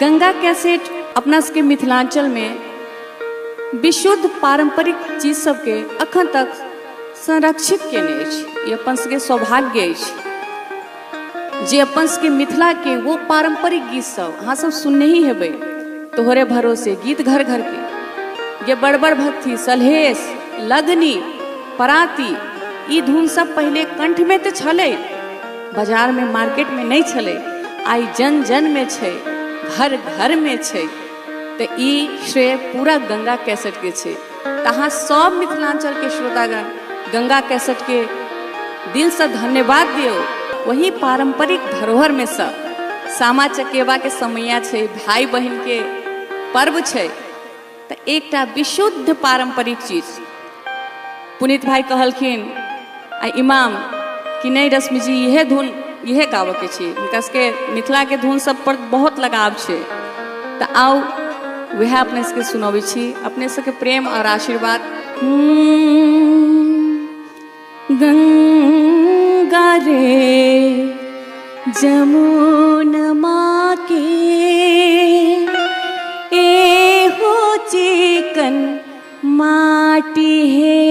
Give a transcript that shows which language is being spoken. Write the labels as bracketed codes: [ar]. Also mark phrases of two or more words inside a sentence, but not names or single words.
[mai] गंगा कैसेट अपना सबके मिथिलांचल में विशुद्ध पारंपरिक चीज सबके अखन तक संरक्षित केने अछि। ई अपन सबके सौभाग्य अछि जे अपन सबके मिथिला के वो पारंपरिक गीत सब अहाँ सब सुनने ही हेबै। तोहरे भरोसे गीत घर घर के ये बड़बड़ भक्ति, सलहेश, लगनी, पराती, ई धुन सब पहले कंठ में तो छलै, बाजार में मार्केट में नहीं छलै। आई जन जन में छै, घर घर में छै। तो ई श्रेय पूरा गंगा कैसेट के छै। तहाँ सब मिथिलांचल के श्रोतागण गंगा कैसेट के दिल से धन्यवाद दियो। वही पारंपरिक धरोहर में से सामा चकेवा के समैया छै, भाई बहन के पर्व छै। तो एकटा विशुद्ध पारंपरिक चीज पुनीत भाई कहलखिन आ इमाम कि नहीं रश्मि जी यह धुन यह गावऽ के छै, हुनका सबके मिथिला के धुन सब पर बहुत लगाव छै। तो आओ वह अपने सबके सुनबै छी, अपने सबके प्रेम और आशीर्वाद। गंगा रे जमुनमा के ए हो चिकन माटी है।